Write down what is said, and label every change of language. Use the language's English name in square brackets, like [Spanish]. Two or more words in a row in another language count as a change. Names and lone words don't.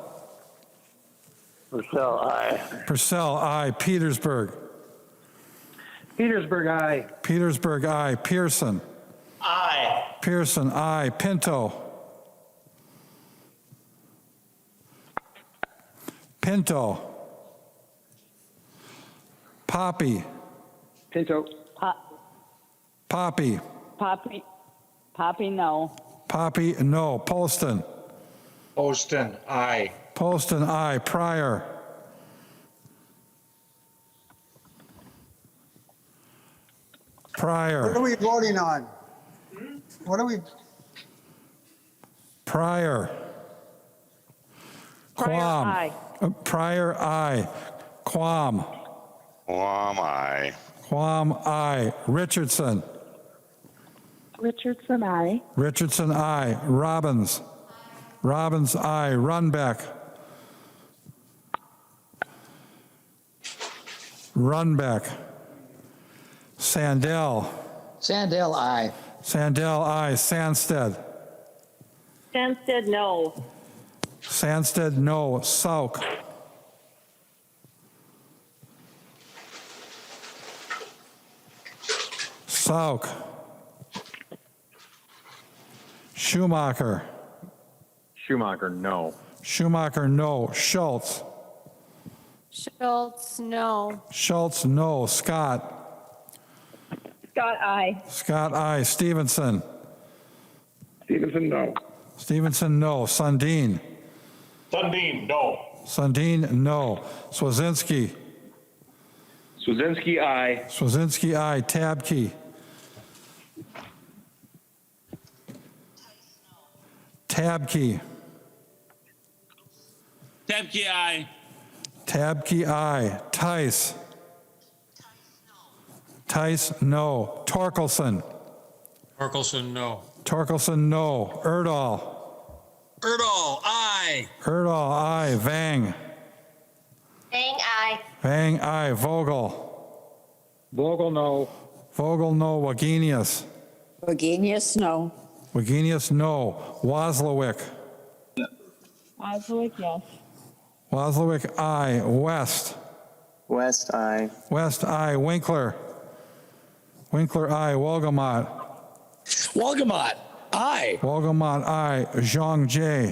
[English] Purcell, aye. Purcell, aye. Petersburg. Petersburg, aye. Petersburg, aye. Pearson. Aye. Pearson, aye. Pinto. Pinto. Poppy. Pinto. Poppy. Poppy, no. Poppy, no. Poston. Poston, aye. Poston, aye. Pryor. Pryor. What are we voting on? What are we? Pryor. Quam. Aye. Pryor, aye. Quam. Quam, aye. Quam, aye. Richardson. Richardson, aye. Richardson, aye. Robbins. Robbins, aye. Runbeck. Runbeck. Sandell. Sandell, aye. Sandell, aye. Sandsted. Sandsted, no. Sandsted, no. Sauk. Sauk. Schumacher. Schumacher, no. Schumacher, no. Schultz. Schultz, no. Schultz, no. Scott. Scott, aye. Scott, aye. Stevenson. Stevenson, no. Stevenson, no. Sundin. Sundin, no. Sundin, no. Swazinski. Swazinski, aye. Swazinski, aye. Tabke. Tabke. Temke, aye. Tabke, aye. Tice. Tice, no. Torkelson. Torkelson, no. Torkelson, no. Erdahl. Erdahl, aye. Erdahl, aye. Vang. Bang, aye. Vang, aye. Vogel. Vogel, no. Vogel, no. Wagenius. Wagenius, no. Wagenius, no. Wozlowick. Oswick, yes. Wozlowick, aye. West. West, aye. West, aye. Winkler. Winkler, aye. Wolgamott. Wolgamott, aye. Wolgamott, aye. Zhang J.